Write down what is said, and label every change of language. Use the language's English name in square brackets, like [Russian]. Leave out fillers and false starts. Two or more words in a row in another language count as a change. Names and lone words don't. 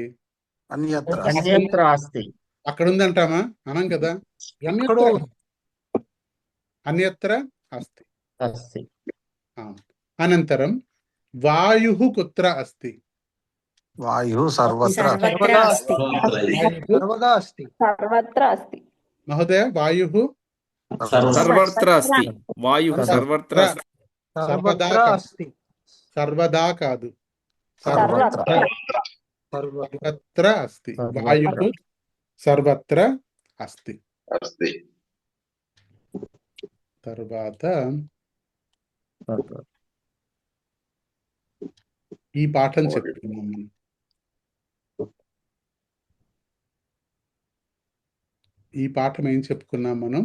[Sanskrit] అన్యత్ర అన్యత్ర అస్తి. [Telugu] అక్కడ ఉంది అంటామా? అనం కదా. ఎక్కడో [Sanskrit] అన్యత్ర అస్తి. అస్తి. అనంతరం వాయు కుత్ర అస్తి. వాయు సర్వత్ర సర్వత్రా అస్తి. సర్వదా అస్తి. సర్వత్ర అస్తి. మహోదయ వాయు సర్వత్ర అస్తి. వాయు సర్వత్ర అస్తి. సర్వదా సర్వత్రా అస్తి. [Telugu] సర్వదా కాదు, [Sanskrit] సర్వత్ర. సర్వత్ర అస్తి. వాయు సర్వత్ర అస్తి. అస్తి. [Telugu] తర్వాత ఈ పాఠం చెప్పుకున్నాం మనం. ఈ పాఠం ఏం చెప్పుకున్నాం మనం?